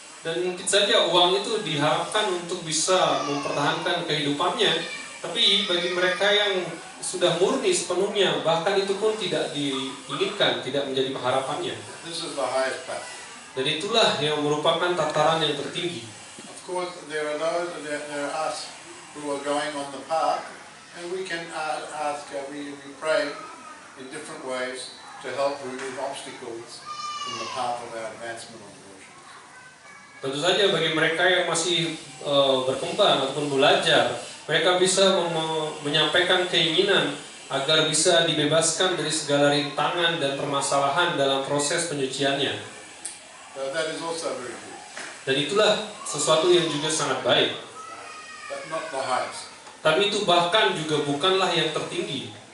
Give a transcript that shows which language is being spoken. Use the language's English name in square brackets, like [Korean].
[Indonesian] Dan mungkin saja uang itu diharapkan untuk bisa mempertahankan kehidupannya, tapi bagi mereka yang sudah murni sepenuhnya, bahkan itu pun tidak diinginkan, tidak menjadi harapannya. [English] This is the highest path. [Indonesian] Dan itulah yang merupakan tataran yang tertinggi. [English] Of course, there are those, there are us who are going on the path, and we can ask, we pray in different ways to help remove obstacles from the path of our advancement on devotion. [Indonesian] Tentu saja bagi mereka yang masih berkembang ataupun belajar, mereka bisa menyampaikan keinginan agar bisa dibebaskan dari segala rintangan dan permasalahan dalam proses penyuciannya. [English] So that is also very good, [Indonesian] Dan itulah sesuatu yang juga sangat baik. [English] but not the highest. [Indonesian] Tapi itu bahkan juga bukanlah yang tertinggi.